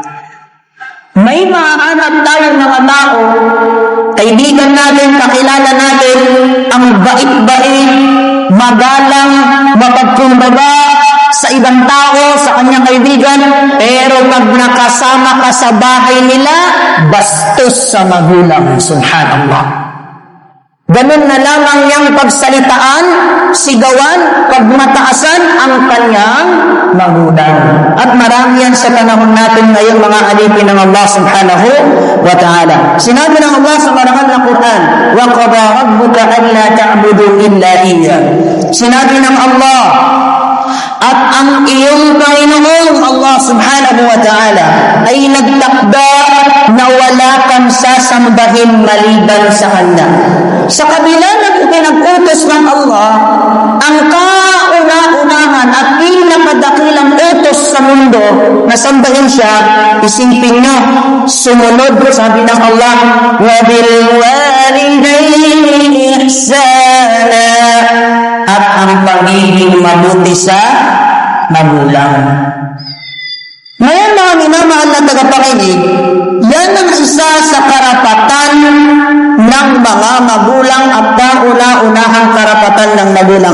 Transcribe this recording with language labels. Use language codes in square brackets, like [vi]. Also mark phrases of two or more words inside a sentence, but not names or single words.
[tl] May mahanap tayong mga tao, kaibigan natin, kakilala natin, ang bait-bait, magalang, mapagkumbaga sa ibang tao, sa kanyang kaibigan, pero pag nakasama ka sa bahay nila, bastos sa magulang. Subhanallah. Ganun na lamang niyang pagsalitaan, sigawan, pagmataasan ang kanyang magulang. At marami yan sa panahon natin ngayon, mga alipin ng [ar] Allah subhanahu wa ta'ala. [tl] Sinabi ng Allah sa marangal na Quran, [ar] وَقَضَى رَبُّكَ أَلَّا تَعْبُدُوا إِلَّا إِيَّاهُ. [tl] Sinabi ng Allah, at ang iyong Panginoon [ar] Allah subhanahu wa ta'ala [tl] ay nagtakda na wala kang sasambahin maliban sa Kanya. Sa kabila ng ipinag-utos ng Allah, ang kauna-unahan at pinakadakilang mundo na sambahin siya, isipin nyo, sumunod, sabi ng Allah, [ar] وَبِالْوَالِدَيْنِ إِحْسَانًا, [tl] at ang pagiging mabuti sa magulang. Ngayon mga minamahal na tagapakinig, yan ang isa sa karapatan ng mga magulang at kauna-unahang karapatan ng magulang.